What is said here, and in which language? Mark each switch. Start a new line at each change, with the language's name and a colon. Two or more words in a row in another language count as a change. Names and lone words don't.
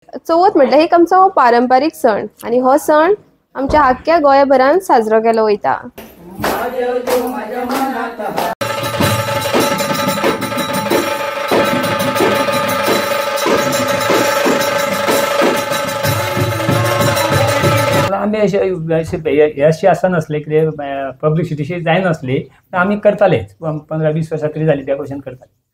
Konkani: चवथ म्हटल्यार एक आमचो पारंपारीक सण आणि हो सण आमच्या आख्ख्या गोंयभरान साजरो केलो वयता। आम्ही अशी असं नसले की पब्लिसिटी जाय नसली तर आम्ही करतालेच 15-20 वर्षां तरी झाली डेकोरेशन करताले।